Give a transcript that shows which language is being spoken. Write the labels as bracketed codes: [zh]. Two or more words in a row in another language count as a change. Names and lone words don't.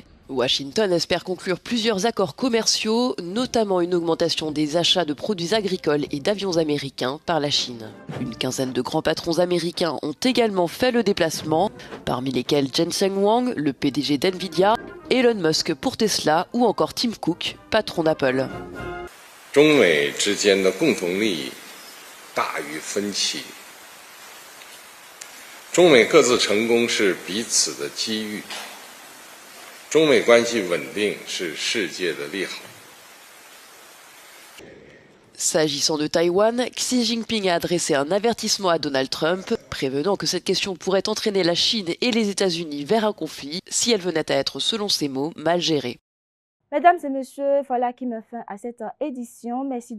[fr] Washington espère conclure plusieurs accords commerciaux, notamment une augmentation des achats de produits agricoles et d'avions américains par la Chine. Une quinzaine de grands patrons américains ont également fait le déplacement, parmi lesquels Jensen Huang, le PDG d'NVIDIA, Elon Musk pour Tesla ou encore Tim Cook, patron d'Apple. [zh] 中美之间的共同利益大于分歧，中美各自成功是彼此的机遇，中美关系稳定是世界的利好。 [fr] S'agissant de Taïwan, Xi Jinping a adressé un avertissement à Donald Trump, prévenant que cette question pourrait entraîner la Chine et les États-Unis vers un conflit si elle venait à être, selon ses mots, mal gérée. Mesdames et messieurs, voilà qui met fin à cette édition.